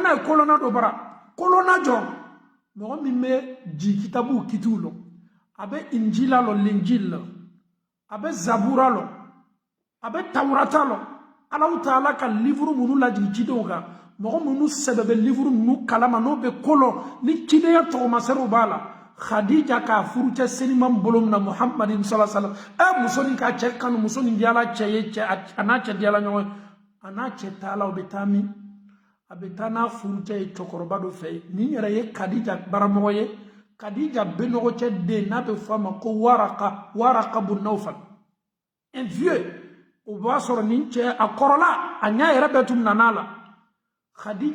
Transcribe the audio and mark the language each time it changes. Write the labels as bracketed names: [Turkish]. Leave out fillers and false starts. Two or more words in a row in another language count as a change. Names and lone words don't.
[Bambara] n'a ye kolonna dɔ bara kolonna jɔn mɔgɔ min bɛ ji kitabu kitiw lɔn a bɛ injila lɔn linjil lɔn a bɛ zabura lɔn a bɛ tawurata lɔn Alahu Taala ka livre minnu lajigi cidenw kan mɔgɔ minnu sɛbɛ bɛ livre ninnu kalama n'o bɛ kolon ni cidenya tɔgɔmasɛriw b'a la Khadija k'a furucɛ seniman bolo min na Muhammadin [Arabic] صلى الله عليه وسلم [Bambara] muso nin k'a cɛ kanu muso nin diyala cɛ ye a n'a cɛ diyala ɲɔgɔn ye a n'a cɛ taala o bɛ taa min a bɛ taa n'a furucɛ ye cɛkɔrɔba dɔ fɛ yen nin yɛrɛ ye Khadija baramɔgɔ ye Khadija benɔgɔcɛ den n'a bɛ fɔ a ma ko Waraka bun Nawfal [French] un vieux [Bambara] o b'a sɔrɔ nin cɛ a kɔrɔla a ɲɛ yɛrɛ bɛɛ tun nana la Khadija